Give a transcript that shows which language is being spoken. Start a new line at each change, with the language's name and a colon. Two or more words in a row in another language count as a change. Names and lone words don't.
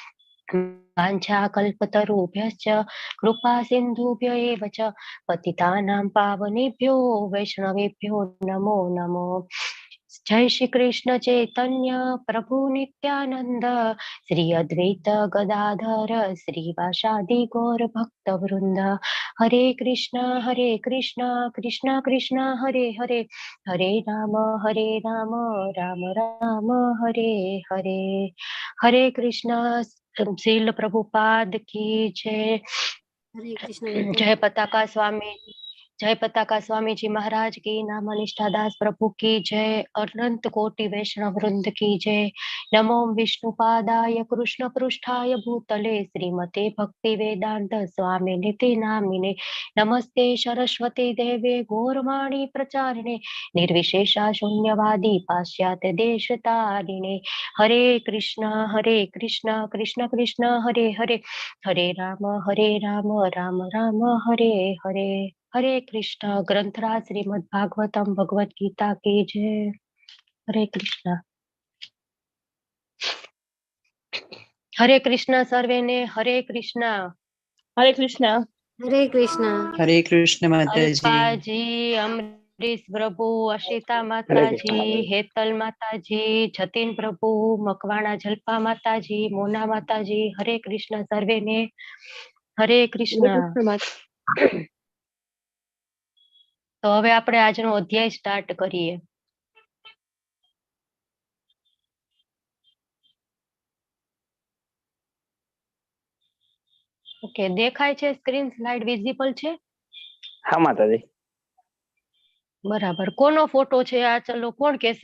Sanskrit: वाञ्छाकल्पतरुभ्यश्च कृपा सिन्धुभ्य एव च पतितानां पावनेभ्यो वैष्णवेभ्यो नमो नमो। जय श्री कृष्ण चैतन्य प्रभु नित्यानंद श्री अद्वैत गदाधर श्रीवासादि गौर भक्त वृंद। हरे कृष्णा कृष्णा कृष्णा हरे हरे, हरे राम राम राम हरे हरे।
Hindi: हरे कृष्णा। श्रील प्रभुपाद की जय। हरे कृष्ण। जय पताका स्वामी, जय पताका स्वामी जी महाराज की। नाम निष्ठादास प्रभु की जय। अनंत कोटि वैष्णव वृंद की जय।
Sanskrit: नमो विष्णुपादाय कृष्ण पृष्ठाय भूतले श्रीमते भक्ति वेदांत स्वामी निति नामिने। नमस्ते सरस्वती देवे गौरवाणी प्रचारिणे निर्विशेषा शून्यवादी पाश्चात्य देश तारिणे। हरे कृष्ण कृष्ण कृष्ण हरे हरे, हरे राम राम राम हरे हरे।
Hindi: हरे कृष्ण। ग्रंथराज श्रीमद् भागवतम भगवत गीता की जय। हरे कृष्ण। हरे कृष्ण सर्वे ने। हरे कृष्ण। हरे कृष्ण। हरे कृष्ण। हरे कृष्ण माताजी। अल्पा जी, अमरीश प्रभु, अशिता माता जी, हेतल माता जी, जतिन प्रभु, मकवाणा जल्पा माता जी, मोना माता जी। हरे कृष्ण सर्वे ने। हरे कृष्ण।
Gujarati: तो હવે આપણે આજનો અધ્યાય સ્ટાર્ટ કરીએ. ઓકે, દેખાય છે?
English: screen slide visible
Gujarati: છે? હા માતાજી. બરાબર. કોનો ફોટો છે આ? ચલો કોણ કહેશે?